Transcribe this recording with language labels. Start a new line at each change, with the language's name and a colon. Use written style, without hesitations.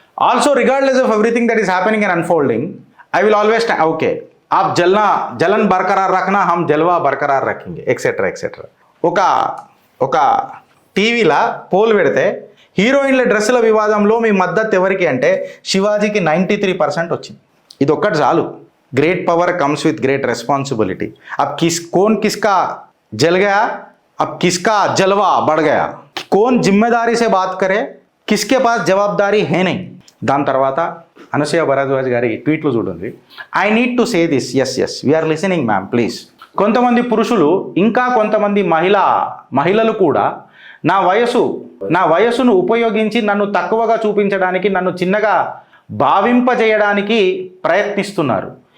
English: also regardless of everything that is happening and unfolding, I will always okay
Hindi: AAP జలన్ బర్కరార్ రఖనా, hum జల్వా బర్కరార్ రఖేంగే,
English: Etcetera etcetera.
Telugu: ఒక టీవీలో pole పెడితే హీరోయిన్ల డ్రెస్సుల వివాదంలో మీ మద్దతు ఎవరికి అంటే శివాజీకి 93% వచ్చింది. ఇది ఒక్కటి చాలు.
English: Great power comes with great responsibility.
Hindi: अब कौन किसका जल गया, अब किसका जलवा बढ़ गया, कौन जिम्मेदारी से बात करे, किसके पास जवाबदारी है नहीं.
Telugu: దాని తర్వాత అనసూయ భరద్వాజ్ గారి ట్వీట్లు చూడండి.
English: I need to say this. Yes we are listening ma'am please.
Telugu: కొంతమంది పురుషులు, ఇంకా కొంతమంది మహిళలు కూడా నా వయసును ఉపయోగించి నన్ను తక్కువగా చూపించడానికి, నన్ను చిన్నగా భావింపజేయడానికి ప్రయత్నిస్తున్నారు.